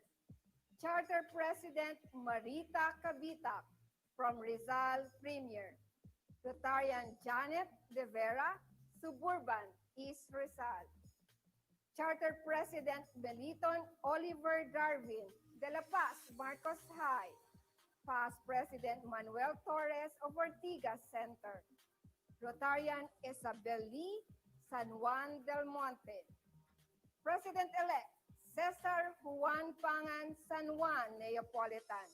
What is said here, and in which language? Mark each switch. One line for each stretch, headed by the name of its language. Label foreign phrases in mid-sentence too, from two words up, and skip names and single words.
English: Charter President Marita Cabita from Rizal Premier. Rotarian Janet De Vera, Suburban, East Rizal. Charter President Beliton Oliver Darwin, De La Paz, Marcos High. Past President Manuel Torres of Ortigas Center. Rotarian Isabel Lee, San Juan del Monte. President-elect Cesar Juan Pangan, San Juan Neapolitan.